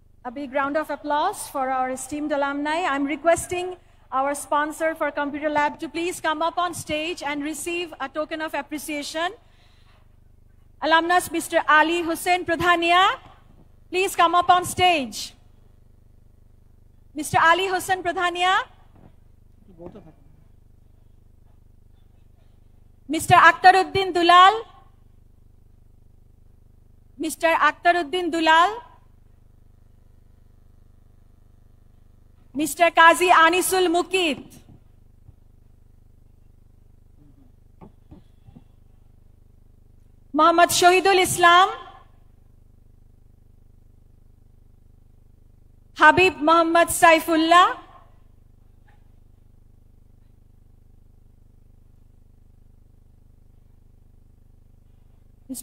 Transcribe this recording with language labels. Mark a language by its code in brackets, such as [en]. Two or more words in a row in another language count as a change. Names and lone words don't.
[en] A big round of applause for our esteemed alumni. I'm requesting our sponsor for Computer Lab to please come up on stage and receive a token of appreciation. Alumnus Mr. Ali Hussain Pradhania, please come up on stage. Mr. Ali Hussain Pradhania. Mr. Akhtaruddin Dulal. Mr. Akhtaruddin Dulal. Mr. Qazi Anisul Mukit. Muhammad Shahidul Islam. Habib Muhammad Saifullah. Mr.